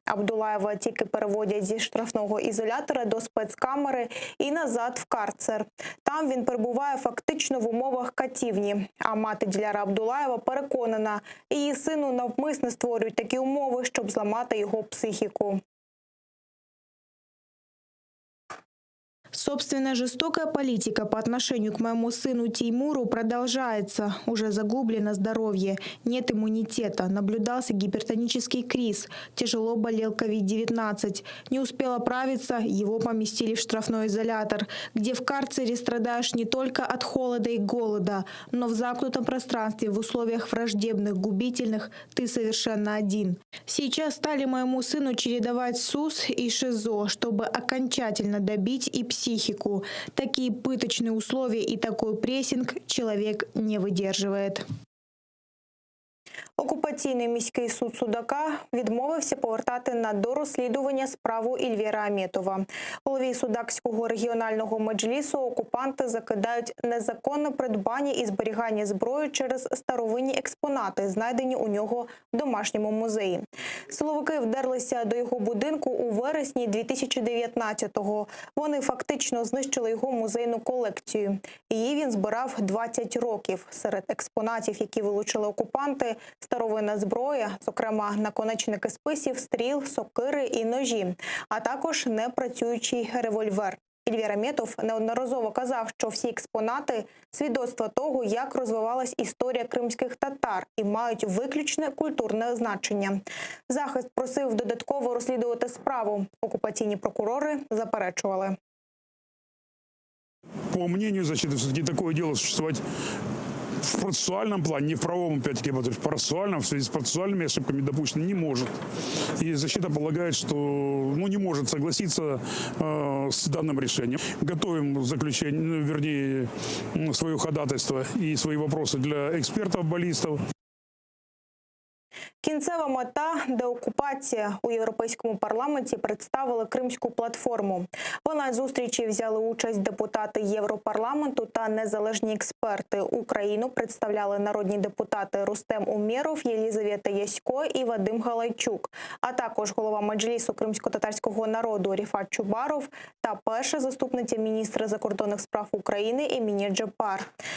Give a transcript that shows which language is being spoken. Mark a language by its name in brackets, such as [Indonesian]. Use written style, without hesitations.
[Ukrainian] Абдулаєва тільки переводять зі штрафного ізолятора до спецкамери і назад в карцер. Там він перебуває фактично в умовах катівні. А мати Диляра Абдулаєва переконана, її сину навмисно створюють такі умови, щоб зламати його психіку. [Russian] Собственно, жестокая политика по отношению к моему сыну Теймуру продолжается. Уже загублено здоровье, нет иммунитета, наблюдался гипертонический криз, тяжело болел COVID-19. Не успел оправиться, его поместили в штрафной изолятор, где в карцере страдаешь не только от холода и голода, но в замкнутом пространстве в условиях враждебных, губительных ты совершенно один. Сейчас стали моему сыну чередовать СУС и ШИЗО, чтобы окончательно добить и психику. Такие пыточные условия и такой прессинг человек не выдерживает. [Ukrainian] Окупаційний міський суд Судака відмовився повертати на дорозслідування справу Ільвіра Аметова. Голові Судакського регіонального меджлісу окупанти закидають незаконне придбання і зберігання зброї через старовинні експонати, знайдені у нього в домашньому музеї. Силовики вдерлися до його будинку у вересні 2019-го. Вони фактично знищили його музейну колекцію. Її він збирав 20 років. Серед експонатів, які вилучили окупанти, старовинна зброя, зокрема наконечники списів, стріл, сокири і ножі, а також непрацюючий револьвер. Ільвір Аметов неодноразово казав, що всі експонати – свідоцтво того, як розвивалась історія кримських татар і мають виключне культурне значення. Захист просив додатково розслідувати справу. Окупаційні прокурори заперечували. [Russian] По мнению защиты, все-таки такое дело существовать в процессуальном плане, не в правовом, опять-таки, в процессуальном, в связи с процессуальными ошибками допущено не может. И защита полагает, что не может согласиться с данным решением. Готовим заключение, вернее, свое ходатайство и свои вопросы для экспертов-баллистов. [Ukrainian] Кінцева мета – деокупація. У Європейському парламенті представили Кримську платформу. В онлайн-зустрічі взяли участь депутати Європарламенту та незалежні експерти. Україну представляли народні депутати Рустем Умєров, Єлізавета Ясько і Вадим Галайчук, а також голова Меджлісу кримсько-татарського народу Ріфат Чубаров та перша заступниця міністра закордонних справ України Еміне Джепар.